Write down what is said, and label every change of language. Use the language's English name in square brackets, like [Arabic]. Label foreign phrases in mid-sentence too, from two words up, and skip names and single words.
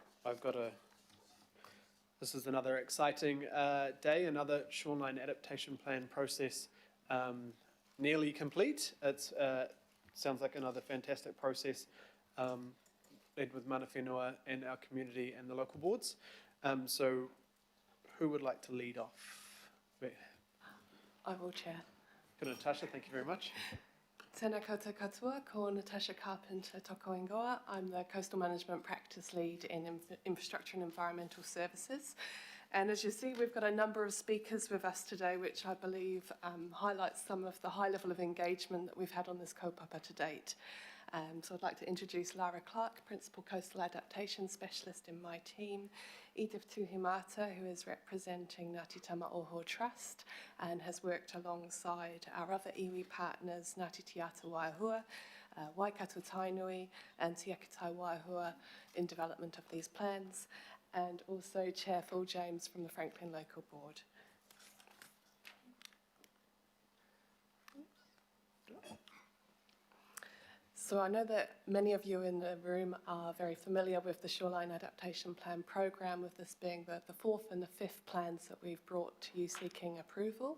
[English] This is another exciting day, another shoreline adaptation plan process nearly complete. It sounds like another fantastic process led with mana whenua and our community and the local boards. So who would like to lead off? I will, Chair. Good, Natasha, thank you very much. [Māori] Tēnā koutou katoa, ko Natasha Carpenter toko ingoa. [English] I'm the Coastal Management Practice Lead in Infrastructure and Environmental Services. And as you see, we've got a number of speakers with us today, which I believe highlights some of the high level of engagement that we've had on this kaupapa to date. So I'd like to introduce Lara Clark, Principal Coastal Adaptation Specialist in my team, Edith Tuhimata, who is representing Ngāti Tamaoho Trust and has worked alongside our other iwi partners, Ngāti Te Ata Waihua, Waikato Tainui and Te Akitai Waihua in development of these plans, and also Chair Phil James from the Franklin Local Board. So I know that many of you in the room are very familiar with the Shoreline Adaptation Plan programme, with this being the fourth and the fifth plans that we've brought to you seeking approval.